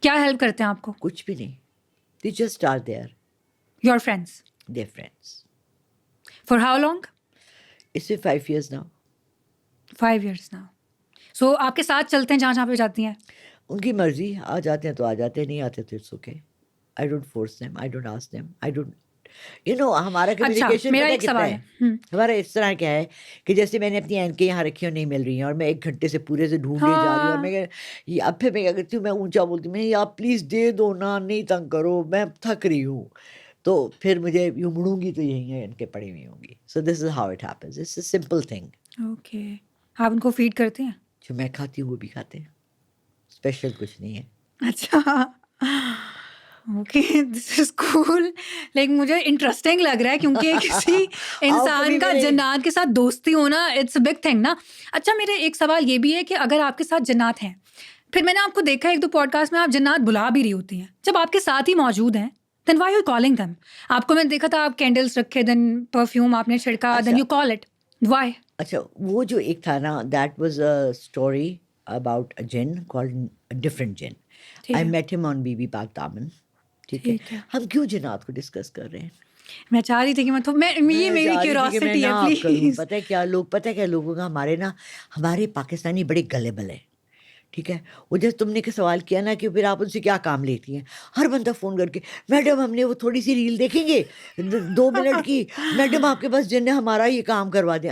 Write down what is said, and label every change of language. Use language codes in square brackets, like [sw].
[ur] کیا ہیلپ کرتے ہیں آپ کو؟ کچھ بھی نہیں. [en] They just are there. Your friends? They're friends. For how long? It's been 5 years now. 5 years now. [ur] So آپ کے ساتھ چلتے ہیں جہاں پہ جاتی ہیں؟ ان کی مرضی, آ جاتے ہیں تو آ جاتے ہیں, نہیں آتے تو it's okay. [en] I don't force them, I don't ask them, I don't, you know, [ur] ہمارا کمیونیکیشن میرا ایک سوال ہے, ہمارا اس طرح کیا ہے کہ جیسے میں نے اپنی اینکیں یہاں رکھی اور نہیں مل رہی ہیں, اور میں 1 گھنٹے سے پورے سے ڈھونڈے جا رہی ہوں, اور میں اب پھر میں کیا کرتی ہوں, میں اونچا بولتی ہوں, میں آپ پلیز دے دو نا, نہیں تنگ کرو, میں تھک رہی ہوں. تو پھر مجھے یوں مڑوں گی تو یہیں ہیں ان کے پڑی ہوئی ہوں گی. [en] So this is how it happens. It's a simple thing. [ur] Okay. آپ ان کو فیڈ کرتے ہیں؟ جو میں کھاتی ہوں وہ بھی کھاتے ہیں, اسپیشل کچھ نہیں ہے. [en] اچھا, okay, this is cool. [ur] لیکن مجھے انٹرسٹنگ لگ رہا ہے کیونکہ کسی انسان کا جنات کے ساتھ دوستی ہونا [en] It's a big thing نا. [ur] اچھا, میرے ایک سوال یہ بھی ہے کہ اگر آپ کے ساتھ جنات ہیں, پھر میں نے آپ کو دیکھا 1-2 پوڈ کاسٹ میں آپ جنات بلا بھی رہی ہوتی ہیں, جب آپ کے ساتھ ہی موجود ہیں, [en] then why are you calling them? [ur] آپ کو میں نے دیکھا تھا آپ کینڈلس رکھے, دین پرفیوم آپ نے چھڑکا, [en] Then you call it, why? [ur] اچھا, وہ جو ایک تھا نا, [en] That was a story about a jinn called a different jinn. I met him on BB Pak Daman. [ur] ٹھیک ہے, ہم کیوں جنات کو ڈسکس کر رہے ہیں؟ میں چاہ رہی تھی کہ یہ میری کیوریوسٹی ہے پلیز. پتہ ہے کیا لوگوں کا ہمارے پاکستانی بڑے گلیبل ہیں. ٹھیک ہے, وہ جیسے تم نے سوال کیا نا کہ پھر آپ ان سے کیا کام لیتی ہیں, ہر بندہ فون کر کے میڈم ہم نے وہ تھوڑی سی ریل دیکھیں گے 2 منٹ کی, میڈم آپ کے پاس جن ہے ہمارا یہ کام کروا دیں.